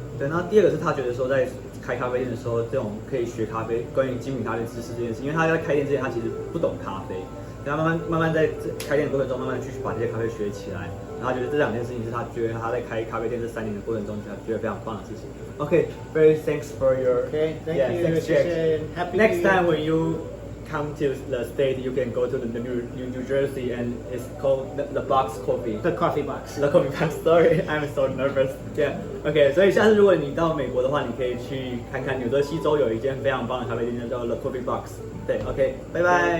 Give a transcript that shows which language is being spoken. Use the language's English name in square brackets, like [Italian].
[Chinese] 对，然后第二个是他觉得说在开咖啡店的时候，这种可以学咖啡关于精品咖啡知识这件事，因为他在开店之前他其实不懂咖啡，然后慢慢在开店的过程中，慢慢去把这些咖啡学起来。然后他觉得这两件事情是他觉得他在开咖啡店这3年的过程中，他觉得非常棒的事情。 [English] Okay, very thanks for your. Okay, thank you. Thanks, Jack. Happy Next time when you come to the state, you can go to the New Jersey, and it's called the box coffee. The coffee box. The coffee box. Sorry, I'm so nervous. Yeah. Okay. [Chinese] 所以下次如果你到美国的话，你可以去看看纽泽西州有一间非常棒的咖啡店，叫 The Coffee Box. 对 ，OK， 拜拜。